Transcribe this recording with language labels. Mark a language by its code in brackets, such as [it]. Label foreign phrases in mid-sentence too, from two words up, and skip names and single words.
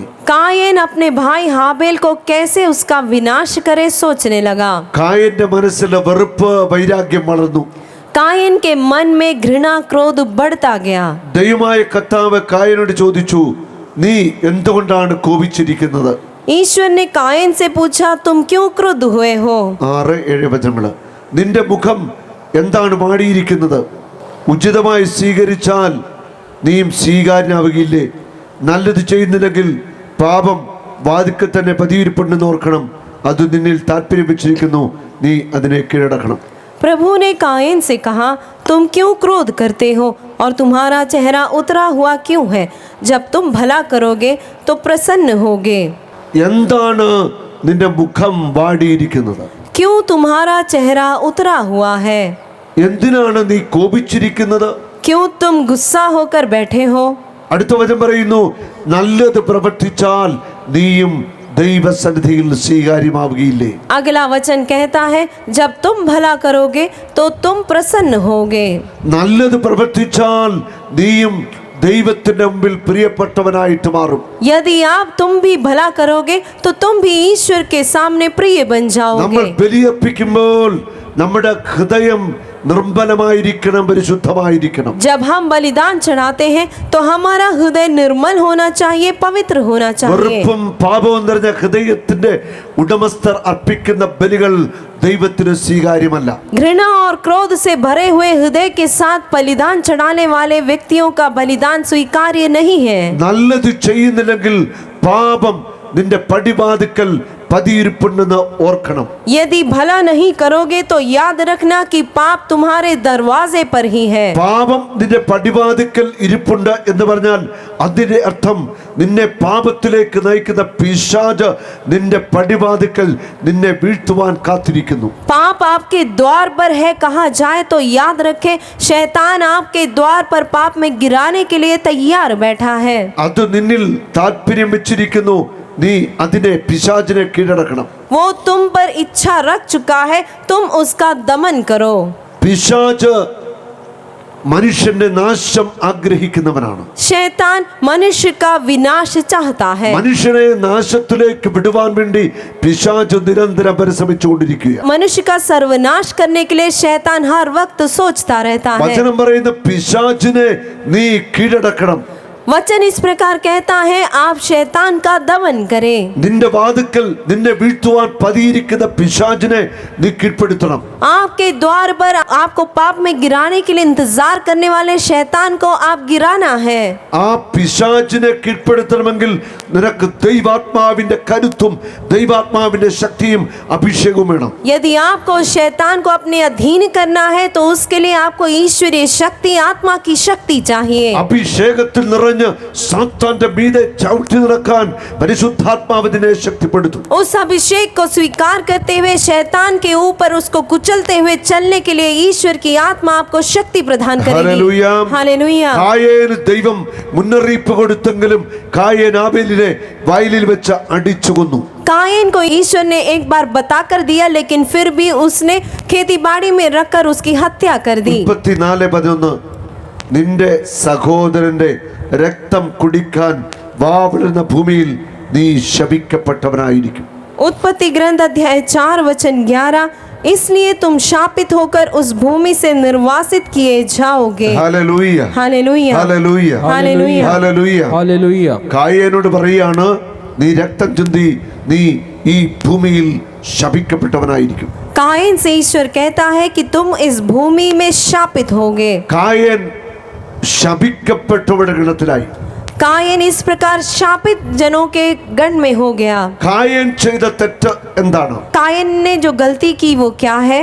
[hi] कायन अपने भाई हाबेल को कैसे उसका विनाश करे सोचने लगा। [ml] കായന്റെ മനസ്സിലെ വെറുപ്പ് വൈരാഗ്യം വളർന്നു. [hi] कायन के मन में घृणा क्रोध बढ़ता गया। [ml] ദൈവമായ കർത്താവ് കായനോട് ചോദിച്ചു, നീ എന്തുകൊണ്ടാണ് കോപിച്ചിരിക്കുന്നത്? [hi] ईश्वर ने कायन से पूछा, तुम क्यों क्रुद्ध हुए हो? [ml] 6-7 വചനങ്ങള്. നിന്റെ മുഖം എന്താണ് വാടിയിരിക്കുന്നത്? ഉചിതമായി സ്വീകരിച്ചാൽ നീയും സ്വീകാര്യനാവുകയില്ലേ? നല്ലത് ചെയ്യുന്നില്ലെങ്കിൽ പാപം വാതിക്കൽ തന്നെ പതിയിരിപ്പുണ്ടെന്ന് ഓർക്കണം. അത് നിന്നിൽ താല്പര്യം വെച്ചിരിക്കുന്നു, നീ അതിനെ കീഴടക്കണം. [hi] प्रभु ने कायन से कहा, तुम क्यों क्रोध करते हो और तुम्हारा चेहरा उतरा हुआ क्यों है? जब तुम भला करोगे तो प्रसन्न होगे। [ml] എന്താണ് നിന്റെ മുഖം വാടിയിരിക്കുന്നത്? [hi] क्यों तुम्हारा चेहरा उतरा हुआ है? [ml] എന്തിനാണ് നീ കോപിച്ചിരിക്കുന്നത്? [hi] क्यों तुम गुस्सा होकर बैठे हो? [ml] അടുത്ത വചനം പറയുന്നു, നല്ലത് പ്രവർത്തിച്ചാൽ നീയും ദൈവസന്നിധിയിൽ സ്വീകാര്യമാവുകയില്ലേ? [hi] अगला वचन कहता है, जब तुम भला करोगे तो तुम प्रसन्न होगे। [ml] നല്ലത് പ്രവർത്തിച്ചാൽ നീയും ദൈവത്തിന്റെ മുമ്പിൽ പ്രിയപ്പെട്ടവനായിട്ട് മാറും. [hi] यदि आप तुम भी भला करोगे तो तुम भी ईश्वर के सामने प्रिय बन [ml] നമ്മൾ [hi] जाओगे। [ml] ബലിയർപ്പിക്കുമ്പോൾ നമ്മുടെ ഹൃദയം നിർമ്മലമായിരിക്കണം, പരിശുദ്ധമായിരിക്കണം. [hi] जब हम बलिदान चढ़ाते हैं तो हमारा हृदय निर्मल होना चाहिए, पवित्र होना चाहिए। [ml] വെറുപ്പും പാപവും നിറഞ്ഞ ഹൃദയത്തിന്റെ ഉടമസ്ഥർ അർപ്പിക്കുന്ന ബലികൾ ദൈവത്തിന് സ്വീകാര്യമല്ല. [hi] घृणा और क्रोध से भरे हुए हृदय के साथ बलिदान चढ़ाने वाले व्यक्तियों का बलिदान स्वीकार्य नहीं है। [ml] നല്ലത് ചെയ്യുന്നില്ലെങ്കിൽ പാപം നിന്റെ പടിവാതിക്കൽ പതിയിരിപ്പുണ്ടെന്ന് ഓർക്കണം. [hi] यदि भला नहीं करोगे तो याद रखना कि पाप तुम्हारे दरवाजे पर ही है। [ml] പാപം നിന്റെ പടിവാതിക്കൽ ഇരിപ്പുണ്ട് എന്ന് പറഞ്ഞാൽ അതിന്റെ അർത്ഥം നിന്നെ പാപത്തിലേക്ക് നയിക്കുന്ന പിശാച് നിന്റെ പടിവാതിക്കൽ നിന്നെ വീഴ്ത്തുവാൻ കാത്തിരിക്കുന്നു. [hi] पाप आपके द्वार पर है कहा जाए तो याद रखे शैतान आपके द्वार पर पाप में गिराने के लिए तैयार बैठा है। [ml] അത് നിന്നിൽ താല്പര്യം വെച്ചിരിക്കുന്നു. നീ അതിനെ പിശാചിനെ കീഴടക്കണം. [hi] वो तुम पर इच्छा रख चुका है, तुम उसका दमन करो। [ml] പിശാച് മനുഷ്യന്റെ നാശം ആഗ്രഹിക്കുന്നവനാണ്. [hi] शैतान मनुष्य का विनाश चाहता है। [ml] മനുഷ്യനെ നാശത്തിലേക്ക് വിടുവാൻ വേണ്ടി പിശാച് നിരന്തരം പരിശ്രമിച്ചുകൊണ്ടിരിക്കുക. [hi] मनुष्य का सर्वनाश करने के लिए शैतान हर वक्त सोचता रहता है। [ml] വചനം പറയുന്ന പിശാചിനെ നീ കീഴടക്കണം. [hi] वचन इस प्रकार कहता है आप शैतान का दमन करें। [ml] നിന്റെ വാതിക്കൽ നിന്നെ വീഴ്ത്തുവാൻ പതിയിരിക്കുന്ന പിശാചിനെ നീ കീഴ്പ്പെടുത്തണം. [hi] आपके द्वार पर आपको पाप में गिराने के लिए इंतजार करने वाले शैतान को आप गिराना है। [ml] ആ പിശാചിനെ കീഴ്പ്പെടുത്തണമെങ്കിൽ നിനക്ക് ദൈവാത്മാവിന്റെ കരുത്തും ദൈവാത്മാവിന്റെ ശക്തിയും അഭിഷേകവും വേണം. [hi] यदि आपको शैतान को अपने अधीन करना है तो उसके लिए आपको ईश्वरीय शक्ति, आत्मा की शक्ति चाहिए। [ml] അഭിഷേകത്തിൽ നിറഞ്ഞ് സാത്താന്റെ മീതെ ചവിട്ടി നടക്കാൻ പരിശുദ്ധാത്മാവിനെ ശക്തിപ്പെടുത്തും. [hi] उस अभिषेक को स्वीकार करते हुए शैतान के ऊपर उसको कुचलते हुए चलने के लिए ईश्वर की आत्मा आपको शक्ति प्रदान करेगी। [ml] ഹല്ലേലൂയ. [hi] हालेलुया। [ml] കായേന് ദൈവം മുന്നറിയിപ്പ് കൊടുത്തെങ്കിലും കായേൻ ആബേലിനെ വയലിൽ വെച്ച് അടിച്ചു കൊന്നു. [hi] कायन को ईश्वर ने एक बार बताकर दिया लेकिन फिर भी उसने खेती बाड़ी में रखकर उसकी हत्या कर दी। [ml] 34:11 നിന്റെ സഹോദരന്റെ രക്തം കുടിക്കാൻ വാവിടുന്ന ഭൂമിയിൽ നീ ശപിക്കപ്പെട്ടവനായിരിക്കും. [hi] उत्पत्ति ग्रंथ अध्याय 4 वचन 11 इसलिए तुम शापित होकर उस भूमि से निर्वासित किए जाओगे। [ml] ഹല്ലേലൂയ. [hi] हालेलुया। [ml] ഹല്ലേലൂയ. [hi] हालेलुया। [ml] ഹല്ലേലൂയ. [hi] हालेलुया। [ml] കായേനോട് പറയാണ് നീ രക്തം ചിന്തി നീ ഈ ഭൂമിയിൽ ശപിക്കപ്പെട്ടവനായിരിക്കും. [hi] कायन से ईश्वर कहता है कि तुम इस भूमि में शापित होगे। [ml] കായേൻ ശപിക്കപ്പെട്ടവരുടെ ഗണത്തിലായി. [hi] कायन इस प्रकार शापित जनों के गण में हो गया। [ml] കായേൻ ചെയ്ത തെറ്റ് എന്താണ്? [hi] कायन ने जो गलती की वो क्या है?